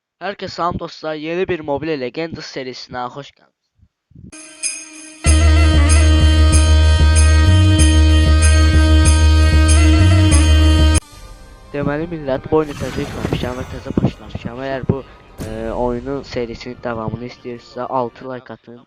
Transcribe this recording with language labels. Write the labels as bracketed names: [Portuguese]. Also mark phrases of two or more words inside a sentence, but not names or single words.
[Turkish] Herkese selam dostlar. Yeni bir Mobile Legends serisine hoş geldiniz. [Azerbaijani] Deməli millət bu oyunu təzə yükləmişəm və təzə başlamışam. Əgər bu oyunun serisinin davamını istəyirsə 6 like atın.